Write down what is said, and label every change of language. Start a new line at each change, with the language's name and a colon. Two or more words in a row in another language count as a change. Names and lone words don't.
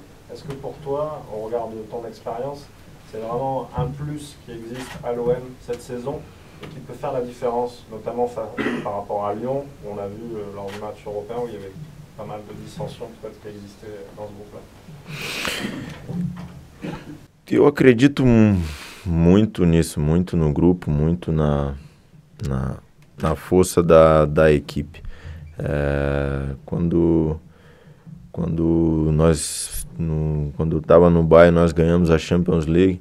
French: Est-ce que pour toi, au regard de ton expérience, c'est vraiment un plus qui existe à l'OM cette saison et qui peut faire la différence, notamment par rapport à Lyon, où on a vu lors du match européen où il y avait pas mal de dissensions peut-être qui existaient dans ce groupe-là?
Portuguese: Eu acredito muito nisso, muito no grupo, muito na força da equipe. Quando eu estava no Bayern, nós ganhamos a Champions League.